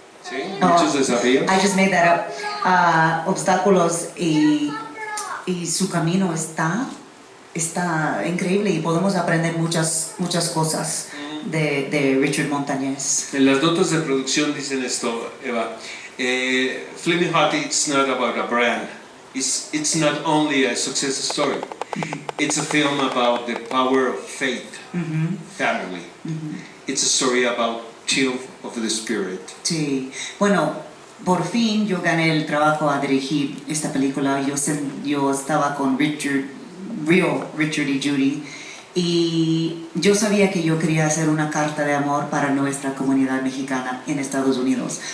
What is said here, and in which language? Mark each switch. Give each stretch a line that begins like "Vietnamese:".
Spanish: Sí, muchos desafíos.
English: I just made that up.
Spanish: Obstáculos y su camino está increíble y podemos aprender muchas cosas de Richard Montañez. En las notas de producción dicen esto, Eva.
English: Flamin' Hot, it's not about a brand. It's not only a success story. It's a film about the power of faith, family. It's a story about chill of the spirit.
Spanish: Sí, bueno, por fin yo gané el trabajo a dirigir esta película. Yo estaba con Richard y Judy, y yo sabía que yo quería hacer una carta de amor para nuestra comunidad mexicana en Estados Unidos.